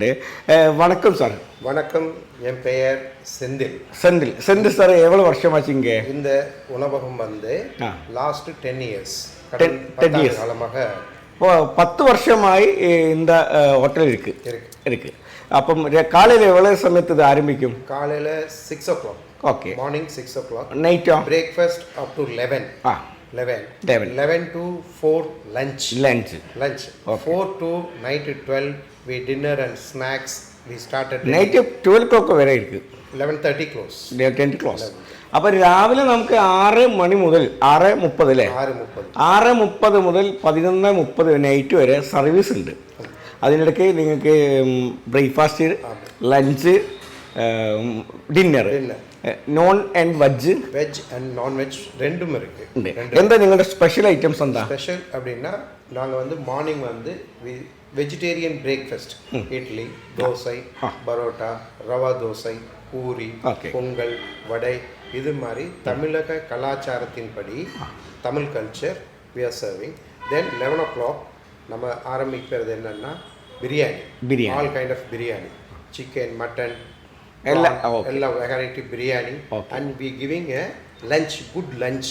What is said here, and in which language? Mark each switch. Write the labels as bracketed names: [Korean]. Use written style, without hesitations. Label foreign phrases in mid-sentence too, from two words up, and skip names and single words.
[Malayalam] വണക്കം സാർ. [Tamil] வணக்கம், என் பெயர் செந்தில். செந்தில் சார் எவ்வளோ வருஷமாச்சு இங்கே? இந்த உணவகம் வந்து [English] last 10 years 10 years [Tamil] காலமாக. இப்போ 10 வருஷமாய் இந்த ஹோட்டல் இருக்கு. അപ്പം காலையில் எவ்வளோ சமயத்து இது ஆரம்பிக்கும்? காலையில் 6 o'clock. ஓகே. [English] morning 6 o'clock. [Tamil] நைட்டோ? [English] breakfast up to 11. 11 to 4 lunch. Okay. 4 to night 12 we dinner and snacks. We started night 12 o'clock [Malayalam] വരെ ഇരിക്കും. [English] 11:30 close. 10 close. [Malayalam] അപ്പോൾ രാവിലെ നമുക്ക് 6 മണി മുതൽ 6:30 അല്ലേ? 6:30 മുതൽ 11:30 നൈറ്റ് വരെ സർവീസ് ഉണ്ട്. അതിനിടയ്ക്ക് നിങ്ങൾക്ക് ബ്രേക്ക്ഫാസ്റ്റ്, ലഞ്ച്, ഡിന്നർ, [English] non and veg and nonveg [Tamil] ரெண்டும் இருக்கு. [Malayalam] എന്താ നിങ്ങളുടെ [English] special items [Malayalam] എന്താ? [Tamil] ஸ்பெஷல் அப்படின்னா நாங்கள் வந்து மார்னிங் வந்து [English] vegetarian breakfast, [Tamil] இட்லி, தோசை, பரோட்டா, ரவா தோசை, பூரி, பொங்கல், வடை, இது மாதிரி தமிழக கலாச்சாரத்தின்படி தமிழ் [English] culture we are serving. [Tamil] Then 11 o'clock நம்ம ஆரம்பிக்கிறது என்னன்னா பிரியாணி, [English] all kind of [Tamil] பிரியாணி, சிக்கன், மட்டன், எல்லா வெரைட்டி பிரியாணி. [English] அண்ட் we giving a lunch, good lunch.